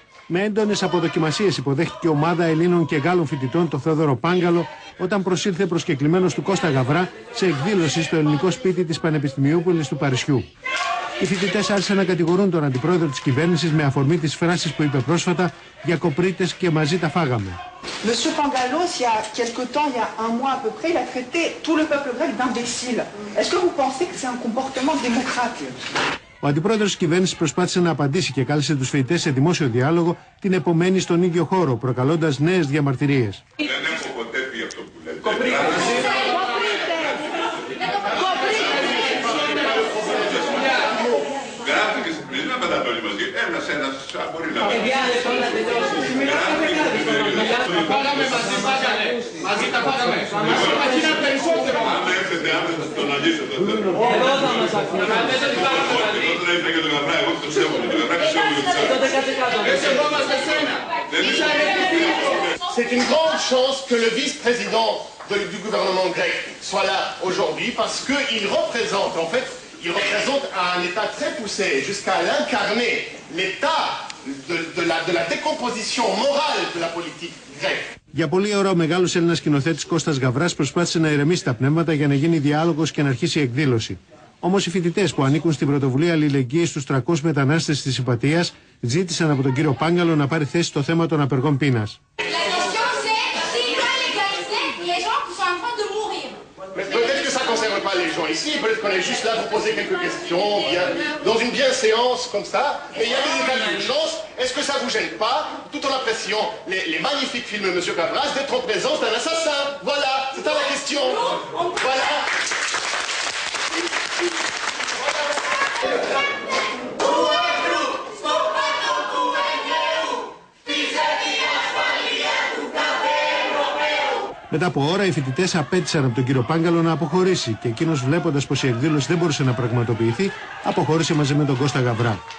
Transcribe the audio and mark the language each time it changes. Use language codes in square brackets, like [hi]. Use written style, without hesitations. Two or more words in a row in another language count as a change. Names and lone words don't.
[el] Με έντονες αποδοκιμασίες υποδέχτηκε ομάδα Ελλήνων και Γάλλων φοιτητών το Θεόδωρο Πάγκαλο όταν προσήλθε προσκεκλημένος του Κώστα Γαβρά σε εκδήλωση στο ελληνικό σπίτι της Πανεπιστημιούπολης του Παρισιού. Οι φοιτητές άρχισαν να κατηγορούν τον αντιπρόεδρο της κυβέρνησης με αφορμή τις φράσεις που είπε πρόσφατα για κοπρίτες και μαζί τα φάγαμε. [fr] Monsieur Pangalos, il y a quelque temps, il y a un mois à peu près, il a traité tout le peuple grec d'imbécile. Est-ce que vous pensez que c'est un comportement démocratique? [el] Ο αντιπρόεδρος της κυβέρνησης προσπάθησε να απαντήσει και κάλεσε τους φοιτητές σε δημόσιο διάλογο την επομένη στον ίδιο χώρο, προκαλώντας νέες διαμαρτυρίες. Δεν έχω ποτέ πει αυτό που λέτε. Γράφτηκε στην πλήρη, να πατάτε όλοι μαζί. Ένας μπορεί να πει. Φάγαμε μαζί, φάγαμε. Μαζί τα φάγαμε. Μαζί είναι περισσότερο. Αν έρθετε άμεσα στον Αλίσιο, το θέλω. Εδώ θα μας αφήνουμε. Τότε να ήρθα και τον Γαβρά, εγώ το σέβομαι. Το Γαβρά πιστεύω ότι ξέρω. Έτσι εδώ είμαστε σένα. [fr] C'est une grande chance que le vice-président du gouvernement grec soit là aujourd'hui parce qu'il représente, en fait, un État très poussé jusqu'à l'incarner, l'état de la décomposition morale de la politique grecque. [el] Για πολλή ώρα ο μεγάλος Έλληνας σκηνοθέτης Κώστας Γαβράς προσπάθησε να ηρεμήσει τα πνεύματα για να γίνει διάλογος και να αρχίσει η εκδήλωση. Όμως οι φοιτητές που ανήκουν στην πρωτοβουλία αλληλεγγύης στους 300 μετανάστες της Ιππατίας ζήτησαν από τον κύριο Πάγκαλο να πάρει θέση στο θέμα των απεργών πείνας. [fr] Pas les gens ici, peut-être qu'on est juste là pour poser quelques questions, dans une bienséance comme ça, mais il y a des états d'urgence. Est-ce que ça vous gêne pas, tout en appréciant les magnifiques films de M. Gavras, d'être en présence d'un assassin? Voilà, c'est ça la question. Voilà. [el] Μετά από ώρα, οι φοιτητές απέτησαν από τον κύριο Πάγκαλο να αποχωρήσει και εκείνος, βλέποντας πως η εκδήλωση δεν μπορούσε να πραγματοποιηθεί, αποχώρησε μαζί με τον Κώστα Γαβρά.